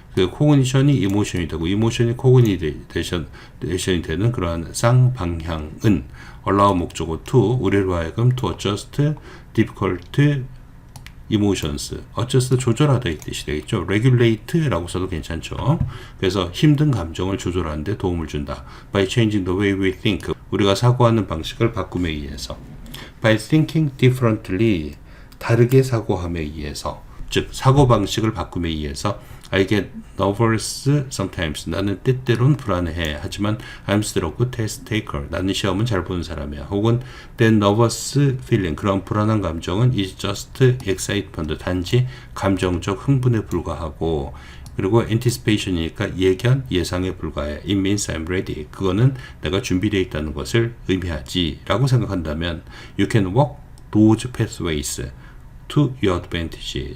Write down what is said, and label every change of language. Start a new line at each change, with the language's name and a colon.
Korean: 그 cognition이 emotion이 되고 emotion이 cognition이 되는 그러한 쌍방향은 allow 목적어 to 우리로 하여금
English: to adjust difficult emotions,
Korean: adjust 조절하다 이 뜻이 되겠죠. regulate라고 써도 괜찮죠. 그래서 힘든 감정을 조절하는 데 도움을 준다.
English: by changing the way we think, 우리가 사고하는 방식을 바꿈에 의해서. by thinking differently, 다르게 사고함에 의해서.
Korean: 즉 사고방식을 바꿈에 의해서
English: I get nervous sometimes.
Korean: 나는 때때론 불안해. 하지만
English: I'm still a good test taker.
Korean: 나는 시험은 잘 보는 사람이야. 혹은
English: that nervous feeling.
Korean: 그런 불안한 감정은
English: is just excitement.
Korean: 단지 감정적 흥분에 불과하고 그리고 anticipation이니까 예견, 예상에 불과해.
English: It means I'm ready.
Korean: 그거는 내가 준비되어 있다는 것을 의미하지 라고 생각한다면
English: You can walk those pathways to your advantage.